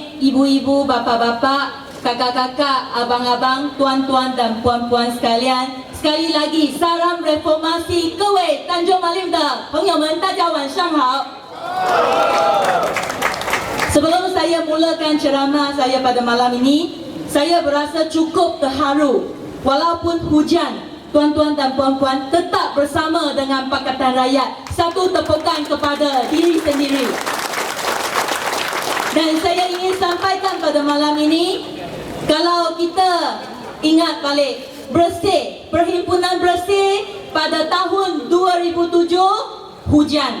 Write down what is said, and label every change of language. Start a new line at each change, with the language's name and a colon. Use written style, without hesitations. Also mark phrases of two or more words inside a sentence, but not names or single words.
Malay: ibu-ibu, bapa-bapa, kakak-kakak, abang-abang, tuan-tuan dan puan-puan sekalian, sekali lagi salam reformasi,
Chinese: 各位 Tanjung Malim 的朋友们，大家晚上好。
Malay: Sebelum saya mulakan ceramah saya pada malam ini, saya berasa cukup terharu. Walaupun hujan, tuan-tuan dan puan-puan tetap bersama dengan Pakatan Rakyat. Satu tepukan kepada diri sendiri. Dan saya ingin sampaikan pada malam ini, kalau kita ingat balik Bersih, Perhimpunan Bersih pada tahun 2007 hujan.